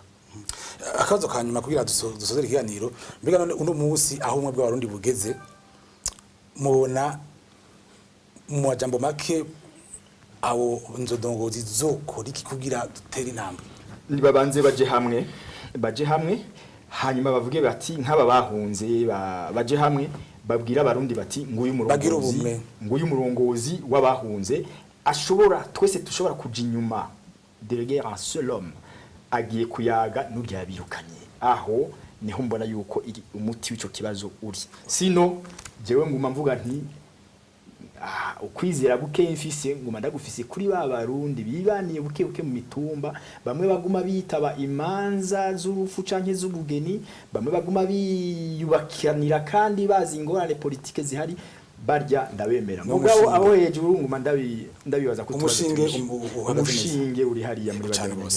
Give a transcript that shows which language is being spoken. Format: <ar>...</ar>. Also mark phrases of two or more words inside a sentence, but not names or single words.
<rn>akazo kanyuma kugira dusozere ikiganiro mbega none uno munsi aho umwe bw'abarundi bugeze mubona mu majambo make abo nzodongozi zokora iki kugira dutere intambwe nibabanze baje hamwe hanyuma bavuge bati nk'aba bahunze baje hamwe babwira abarundi bati nguyu murongozi w'abahunze ashobora twese dushobora kuja inyuma</rn> <fr>délégué en seul homme</fr> <rn>agiye kuyaga n'urya birukanye aho niho mbona yuko umuti w'ico kibazo uri sino jewe nguma mvuga nti ukwizera buke mfise nguma ndagufise kuri barundi bibaniye buke mu mitumba bamwe baguma bitaba imanza z'urufu canke z'ubugeni bamwe baguma biyubakiranira kandi bazi ingorane politike zihari barya ndabemera mugabo aho hejuru nguma ndabibaza ko umushinge uri hariya muri bose</rn>